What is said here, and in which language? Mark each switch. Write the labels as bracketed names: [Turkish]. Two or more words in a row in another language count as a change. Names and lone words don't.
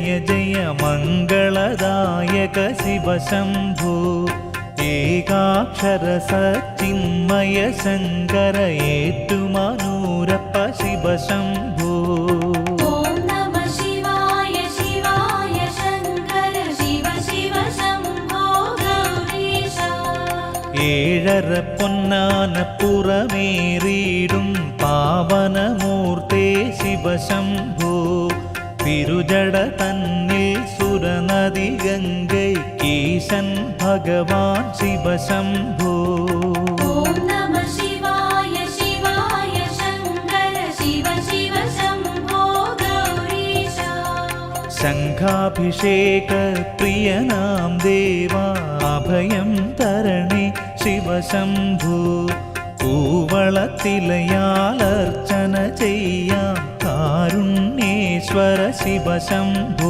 [Sanskrit] जय मङ्गलदायक शिव शम्भो एकाक्षर सच्चिन्मय शङ्कर एट्टुमनूरप्प शिव शम्भो ॐ नमः शिवाय शिवाय शङ्कर शिव शिव शम्भो गौरीशा [Malayalam] ഏഴര പൊന്നാന പുറമേറിയിടും പാവനമൂർത്തേ ശിവ ശംഭോ തിരുജട തന്നിൽ സുരനദി ഗംഗൈക്കീശൻ ഭഗവാൻ ശിവ ശംഭോ [Sanskrit] ॐ नमः शिवाय शिवाय शङ्कर शिव शिव शम्भो गौरीशा [Malayalam] ശംഖാഭിഷേക പ്രിയനാം ദേവാ അഭയം തരണേ ശിവ ശംഭോ കൂവളത്തിലയാലർച്ചന ചെയ്യാം കാരുണ്യേശ്വര ശിവ ശംഭോ